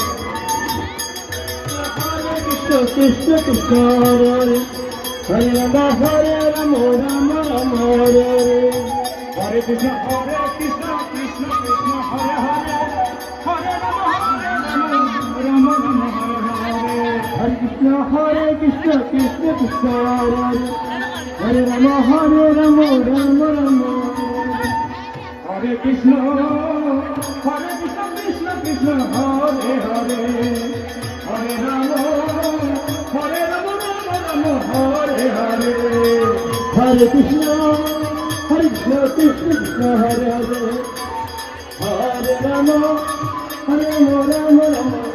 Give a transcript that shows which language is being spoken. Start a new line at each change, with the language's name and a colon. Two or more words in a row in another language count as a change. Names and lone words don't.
Sanskrit: কৃষ্ণ কৃষ্ণ কৃষ্ণ হরে হরে রাম রাম রাম হরে হরে কৃষ্ণ কৃষ্ণ কৃষ্ণ হরে হরে হরে রাম রাম রাম হরে হরে হরে কৃষ্ণ কৃষ্ণ কৃষ্ণ হরে হরে রাম রাম রাম হরে কৃষ্ণ কৃষ্ণ কৃষ্ণ হরে হরে হরে রাম রাম রাম হরে হরে হরে কৃষ্ণ কৃষ্ণ কৃষ্ণ হরে হরে হরে রাম রাম রাম